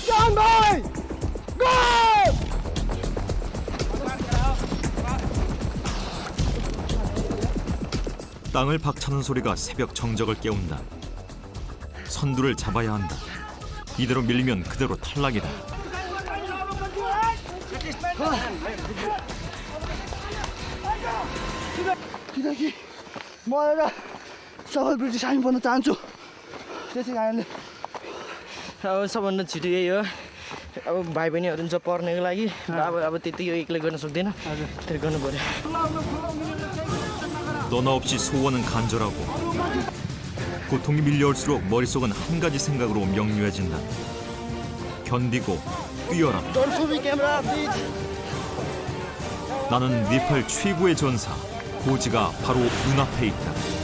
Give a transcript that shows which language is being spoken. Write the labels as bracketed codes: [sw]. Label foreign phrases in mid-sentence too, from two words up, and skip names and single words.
[en] on, boy! Go! [ko] 땅을 박차는 소리가 새벽 정적을 깨운다. 선두를 잡아야 한다. 이대로 밀리면 그대로 탈락이다. [ne] किनकि म एउटा सफल ब्रिटिस आर्मी बन्न चाहन्छु त्यसै कारणले अब सबभन्दा छिटो यही हो अब भाइ बहिनीहरू हुन्छ पढ्नको लागि अब त्यति यो एक्लै गर्न सक्दैन त्यसले गर्नु पर्यो [ko] 너나 없이 소원은 간절하고 고통이 밀려올수록 머릿속은 한 가지 생각으로 명료해진다. 견디고 뛰어라. 나는 네팔 최고의 전사 고지가 바로 눈앞에 있다.